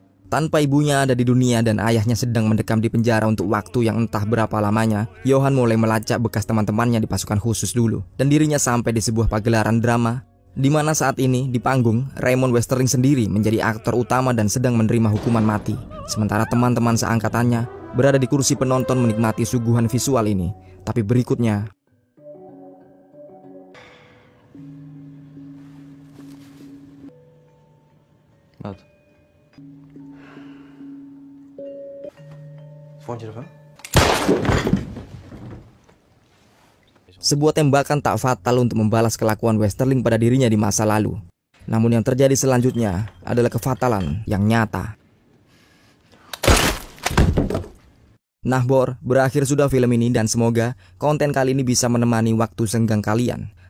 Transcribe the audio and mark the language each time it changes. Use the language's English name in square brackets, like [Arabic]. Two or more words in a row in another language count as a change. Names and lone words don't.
[Indonesian] Tanpa ibunya ada di dunia dan ayahnya sedang mendekam di penjara untuk waktu yang entah berapa lamanya, Johan mulai melacak bekas teman-temannya di pasukan khusus dulu. Dan dirinya sampai di sebuah pagelaran drama, di mana saat ini di panggung, Raymond Westerling sendiri menjadi aktor utama dan sedang menerima hukuman mati. Sementara teman-teman seangkatannya berada di kursi penonton menikmati suguhan visual ini. Tapi berikutnya, [Dutch] Wat? Vond je ervan? [Indonesian] sebuah tembakan tak fatal untuk membalas kelakuan Westerling pada dirinya di masa lalu. Namun yang terjadi selanjutnya adalah kefatalan yang nyata. Nah Bor, berakhir sudah film ini dan semoga konten kali ini bisa menemani waktu senggang kalian.